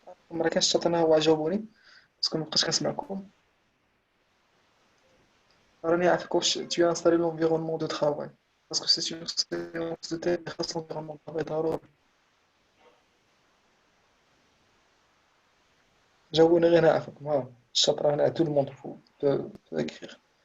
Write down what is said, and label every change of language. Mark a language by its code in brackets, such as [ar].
[ar] ما كانش حتى انا هو جاوبوني باسكو مابقيتش كنسمعكم. راني عارفك واش [fr] tu as installé l'environnement de travail parce que c'est une séance de thé [ar] خاص [fr] l'environnement de travail [ar] ضروري. جاوبوني غير نعرفكم ها الشاطر هنا [fr] tout le monde peut écrire.